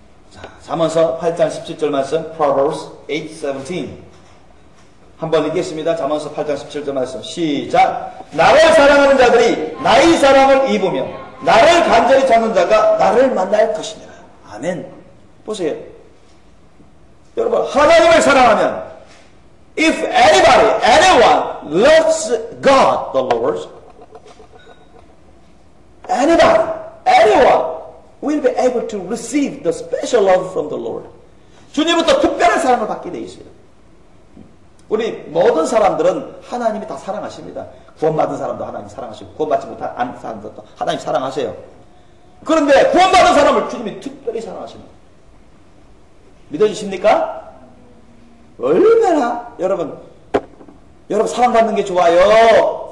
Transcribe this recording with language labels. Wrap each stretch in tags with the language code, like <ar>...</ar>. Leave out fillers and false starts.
<ko>자, 잠언서 8장 17절 말씀 Proverbs 8:17. 한번 읽겠습니다. 잠언서 8장 17절 말씀 시작. 나를 사랑하는 자들이 나의 사랑을 입으며 나를 간절히 찾는 자가 나를 만날 것이니라. 아멘. 보세요. 여러분 하나님을 사랑하면</ko> <en>if anyone loves God the Lord, anyone will be able to receive the special love from the Lord.</en> <ko>주님부터 특별한 사랑을 받게 돼 있어요. 우리 모든 사람들은 하나님이 다 사랑하십니다. 구원받은 사람도 하나님 사랑하시고 구원받지 못한 사람들도 하나님 사랑하세요. 그런데 구원받은 사람을 주님이 특별히 사랑하십니다. 믿어지십니까? 얼마나 여러분 사랑받는 게 좋아요?</ko>